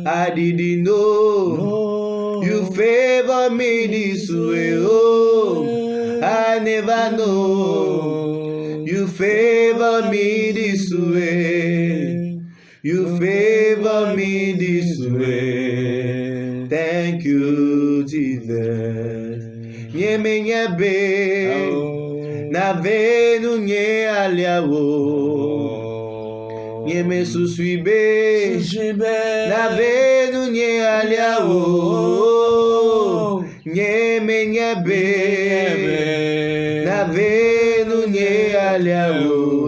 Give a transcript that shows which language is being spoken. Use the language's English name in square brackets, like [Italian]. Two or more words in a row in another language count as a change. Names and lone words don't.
[English] I didn't know you favor me this way. Oh, I never know you favor me this way. You favor me this way. Thank you, Jesus. [Ewe] Nyeme nyebe na venu nye aliawo. Nyeme susuibe na venu nye aliawo. Nyeme nyebe na venu nye aliawo.